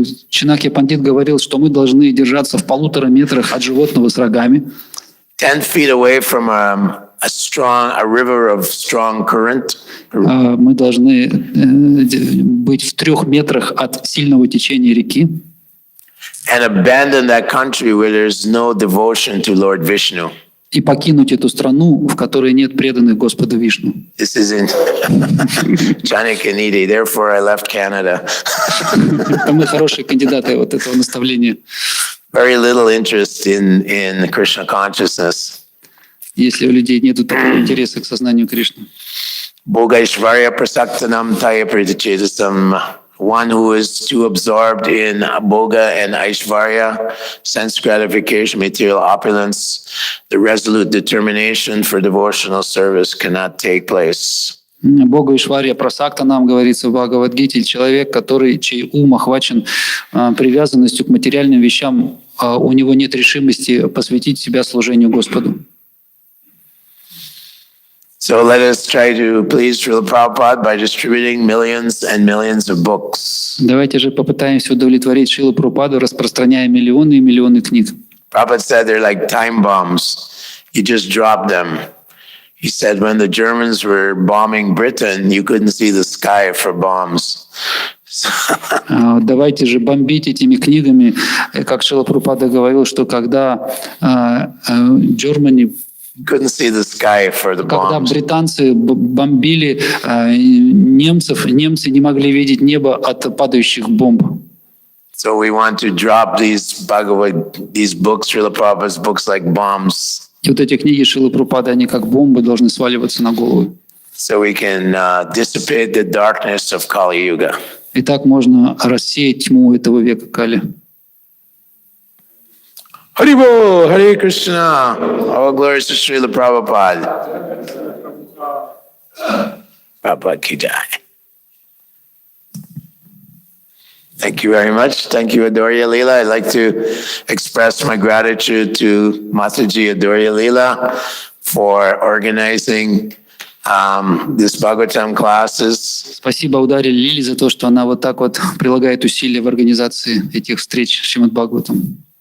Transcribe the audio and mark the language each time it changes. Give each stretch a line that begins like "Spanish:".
Russian: Чанакья Пандит говорил, что мы должны держаться в 1,5 метрах от животного с рогами.
English: 10 feet away from a river of strong current.
Russian: Мы должны быть в 3 метрах от сильного течения реки.
English: And abandon that country where there's no devotion to Lord Vishnu.
Russian: И покинуть эту страну, в которой нет преданных Господу Вишну.
English: This is in Chanakya Nidhi, therefore I left Canada.
Russian: Мы хорошие кандидаты вот этого наставления.
English: Very little interest in Krishna consciousness.
Russian: Если у людей нет такого интереса к сознанию Кришны.
Sanskrit: Bhogaishvarya prasaktanam taya pritachedasam
English: one who is too absorbed in bhoga and aishvarya, sense gratification, material opulence, the resolute determination for devotional service cannot take place.
Sanskrit: Бога Ишварья Прасакта нам
Russian: говорится в Бхагавадгите, человек, чей ум охвачен привязанностью к материальным вещам, у него нет решимости посвятить себя служению Господу.
English: So let us try to please Srila Prabhupada by distributing millions and millions of books.
Russian: Давайте же попытаемся удовлетворить Шрилу Прабхупаду, распространяя миллионы и миллионы книг.
English: Prabhupada said they're like time bombs. You just drop them. He said when the Germans were bombing Britain, you couldn't see the sky for bombs.
Russian: Давайте же бомбить этими книгами, как Шрила Прабхупада говорил, что когда Germany,
English: Couldn't see the sky for the
Russian: когда
English: bombs.
Russian: британцы бомбили немцев, немцы не могли видеть небо от падающих бомб.
English: So we want to drop these books, Srila Prabhupada's books, like bombs,
Russian: И вот эти книги Шрилы Прабхупады, они как бомбы должны сваливаться на голову.
English: so we can dissipate the darkness of Kali Yuga.
Russian: И так можно рассеять тьму этого века Кали.
English: Haribo, Hare Krishna. All glories to Srila Prabhupada.
Hindi: Prabhupada ki jai.
English: Thank you very much. Thank you, Adorya Leela. I'd like to express my gratitude to Mataji Adorya Leela for organizing this Bhagavatam classes.
Russian: Спасибо Ударе Лили за то, что она вот так вот прилагает усилия в организации этих встреч с Шримад Бхагаватом.